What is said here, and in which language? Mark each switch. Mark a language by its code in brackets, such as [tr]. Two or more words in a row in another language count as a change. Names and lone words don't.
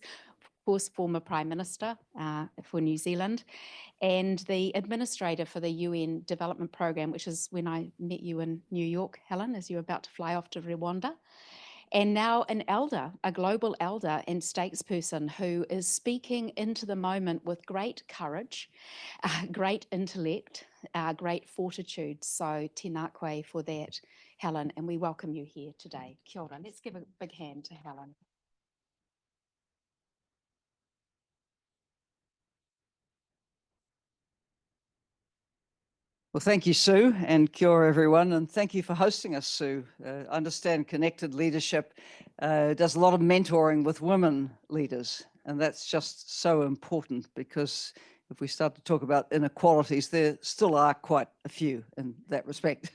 [en] Of course, former Prime Minister for New Zealand, and the administrator for the UN Development Programme, which is when I met you in New York, Helen, as you were about to fly off to Rwanda. And now an elder, a global elder and statesperson who is speaking into the moment with great courage, great intellect, great fortitude. So [mi] tēnā koe [en] for that, Helen, and we welcome you here today. [mi] Kia ora. [en] Let's give a big hand to Helen. Well, thank you, Sue, and [mi] kia ora, [en] everyone, and thank you for hosting us, Sue. I understand Connected Leadership does a lot of mentoring with women leaders, and that's just so important because if we start to talk about inequalities, there still are quite a few in that respect.